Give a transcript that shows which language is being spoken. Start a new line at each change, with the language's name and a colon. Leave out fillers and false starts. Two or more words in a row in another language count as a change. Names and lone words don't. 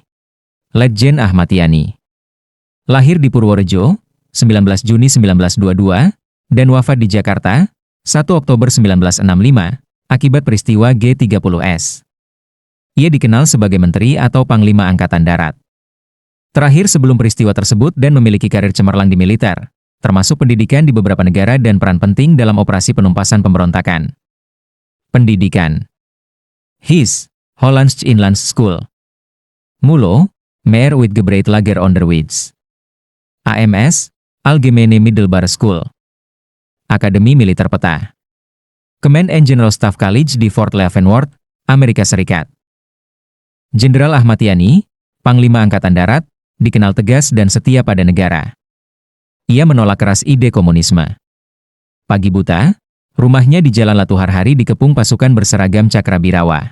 Indonesian: Letjen Ahmad Yani lahir di Purworejo, 19 Juni 1922, dan wafat di Jakarta, 1 Oktober 1965, akibat peristiwa G30S. Ia dikenal sebagai Menteri atau Panglima Angkatan Darat. Terakhir sebelum peristiwa tersebut dan memiliki karir cemerlang di militer, termasuk pendidikan di beberapa negara dan peran penting dalam operasi penumpasan pemberontakan. Pendidikan. HIS, Hollandse Inlands School. MULO, Meer Uitgebreid Onderwijs. AMS, Algemene Middelbare School. Akademi Militer Peta. Command and General Staff College di Fort Leavenworth, Amerika Serikat. Jenderal Ahmad Yani, Panglima Angkatan Darat, dikenal tegas dan setia pada negara. Ia menolak keras ide komunisme. Pagi buta, rumahnya di Jalan Latuharhari dikepung pasukan berseragam Cakrabirawa.